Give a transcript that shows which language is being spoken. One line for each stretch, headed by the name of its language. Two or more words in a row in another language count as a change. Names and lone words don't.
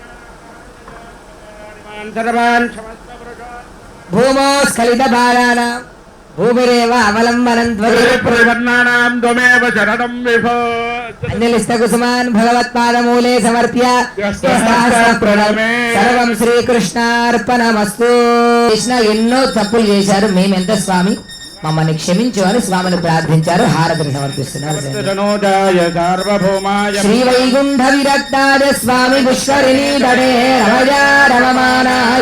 Sanskrit: सर्वान् भूमो स्खलितबालानां भूमिरेव अवलम्बनं प्रवर्णानां त्वमेव शरणं विभो अंजलिस्तकुसुमान् भगवत्पादमूले समर्प्य प्रणमे सर्वं శ్రీకృష్ణార్పణమస్తు.
Telugu: కృష్ణ ఎన్నో తప్పులు చేశారు, మేమెంత స్వామి మమ్మల్ని క్షమించు అని స్వామిని ప్రార్థించారు. హారతిని సమర్పిస్తున్నారు.
Sanskrit: తనోజాయ సార్వభౌమాయ శ్రీ వైకుంఠ విరక్తాయ స్వామి పుష్కరిణీ తడే రమజా రమమానాయ